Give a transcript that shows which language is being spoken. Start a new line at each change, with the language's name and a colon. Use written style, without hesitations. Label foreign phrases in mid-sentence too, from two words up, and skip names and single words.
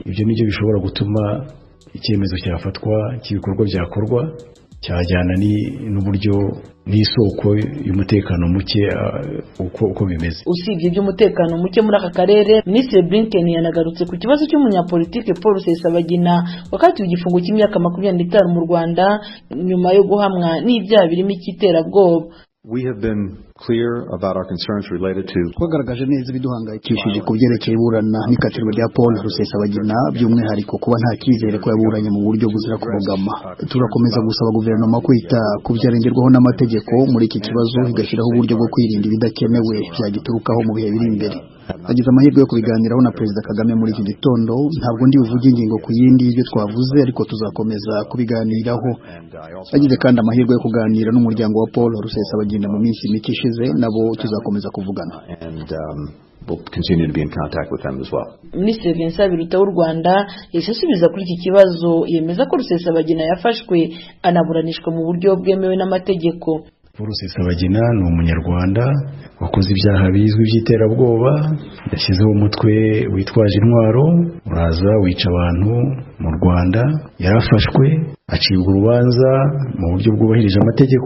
Kinyarwanda: Ibyo nibyo bishobora gutuma icyemezo cyafatwa cy'ibikorwa byakorwa cyajyana n'uburyo n'isoko y'umutekano muke uko bimeze. Usibye iby'umutekano muke muri aka karere, Minisitiri Blinken yanagarutse ku kibazo cy'umunyapolitike Paul Rusesabagina wakatiwe igifungo cy'imyaka 25 mu Rwanda nyuma yo guhamwa n'ibyaha birimo icyiterabwoba.
English: We have been clear about our concerns related to
Kinyarwanda: twagaragaje neza ibiduhangayikishije ku byerekeye iburana n'ikatirwa rya Paul Rusesabagina, by'umwihariko kuba nta cyizere ko yaburanye mu buryo buzira kubogama. Turakomeza gusaba guverinoma kwita ku byarengerwaho n'amategeko muri iki kibazo, igashyiraho uburyo bwo kwirinda ibidakenewe byagiturukaho mu bihe biri imbere. agize amahirwe yo kubiganiraho na Perezida Kagame muri iki gitondo. Ntabwo ndi buvuge ingingo ku yindi y'ibyo twavuze, ariko tuzakomeza kubiganiraho. Agize kandi amahirwe yo kuganira n'umuryango wa Paul Rusesabagina mu minsi mike ishize, nabo tuzakomeza kuvugana.
English: We'll continue to be in contact with them as well.
Kinyarwanda: Minisitiri Vincent Biruta w'u Rwanda yasubiza kuri iki kibazo, yemeza ko Rusesabagina yafashwe anaburanishwa mu buryo bwemewe n'amategeko. Rusesabagina ni umunyarwanda wakoze ibyaha bizwi by'iterabwoba, yashyizeho umutwe witwaje intwaro uraza wica abantu mu Rwanda, yarafashwe acibwa urubanza mu buryo bwubahirije amategeko.